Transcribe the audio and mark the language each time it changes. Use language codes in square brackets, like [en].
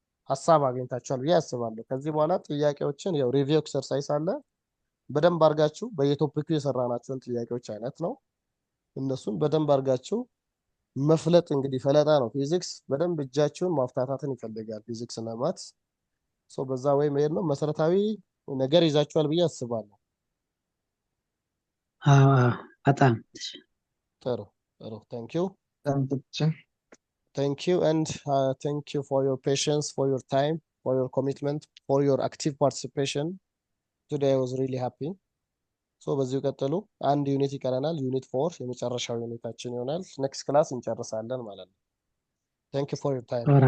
[am] ሐሳብ አግኝታችኋል ብዬ አስባለሁ። ከዚህ በኋላ ጥያቄዎችን ያው ሪቪው ኤክሰርሳይዝ አለ በደንብ አድርጋችሁ በየቶፒኩ የሰራናቸውን ጥያቄዎች አይነት ነው። እነሱን በደንብ አድርጋችሁ መፍለጥ እንግዲህ ፈለጣ ነው። ፊዚክስ በደንብ እጃችሁን ማፍታታትን ይፈልጋል። ፊዚክስ እና ማትስ በዛ ወይ መሄድ ነው። መሰረታዊ ነገር ይዛችኋል ብዬ አስባለሁ። በጣም ጥሩ [en] thank you and thank you for your patience, for your time, for your commitment, for your active participation. Today I was really happy. [am] በዚሁ ቀጥሉ። አንድ ዩኒት ይቀረናል። ዩኒት 4 የመጨረሻው ዩኒታችን ይሆናል። ኔክስት ክላስ እንጨርሳለን ማለት ነው። [en] thank you for your time.